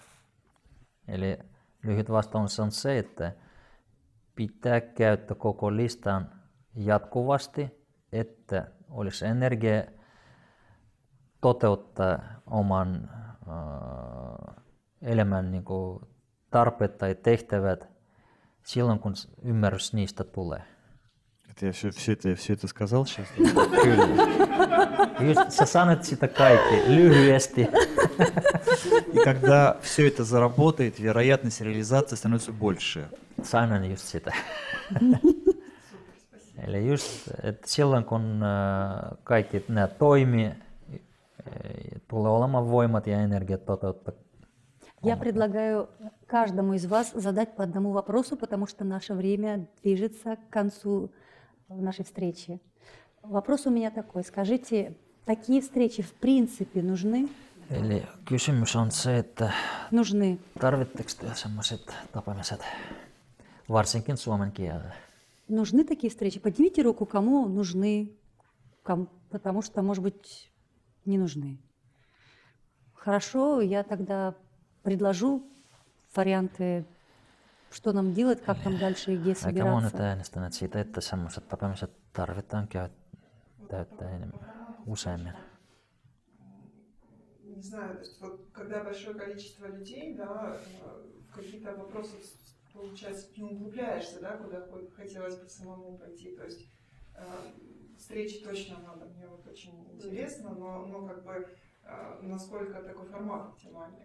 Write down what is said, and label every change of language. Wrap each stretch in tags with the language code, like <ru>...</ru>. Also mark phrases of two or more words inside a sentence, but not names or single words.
<fi>Eli lyhyt vastaus on se, että pitää käyttää koko listan jatkuvasti, että olisi energia toteuttaa oman elämän niin kuin tarpeet tai tehtävät silloin, kun ymmärrys niistä tulee.</fi> <ru>Я все это сказал сейчас?</ru> <fi>Kyllä. Just, sä sanot sitä kaikki lyhyesti.</fi> <ru>И когда все это заработает, вероятность реализации становится больше.</ru> <fi>Sanoin just sitä. Eli just, että silloin kun kaikki nämä toimii, tulee olemaan voimat ja energiat toteuttaa.</fi> <ru>Я предлагаю каждому из вас задать по одному вопросу, потому что наше время движется к концу нашей встречи. Вопрос у меня такой. Скажите, такие встречи в принципе нужны?</ru> <fi>Eli kysymys on se, että</fi> <ru>Нужны.</ru> <fi>tarvitteko te sellaiset tapaamiset, varsinkin suomen kielellä?</fi> <ru>Нужны такие встречи? Поднимите руку, кому нужны, потому что, может быть, не нужны. Хорошо, я тогда предложу варианты, что нам делать, как нам дальше и где</ru> <fi>Aika monet</fi> <ru>собираться.</ru> <fi>äänestäneet siitä, että sellaiset tapaamiset tarvitaan täyttää enemmän, useammin.</fi> <ru>Не знаю, то есть вот когда большое количество людей, да, в какие-то вопросы, получается, не углубляешься, да, куда хотелось бы самому пойти. То есть встречи точно надо, мне вот очень интересно, но как бы насколько такой формат оптимальный.</ru>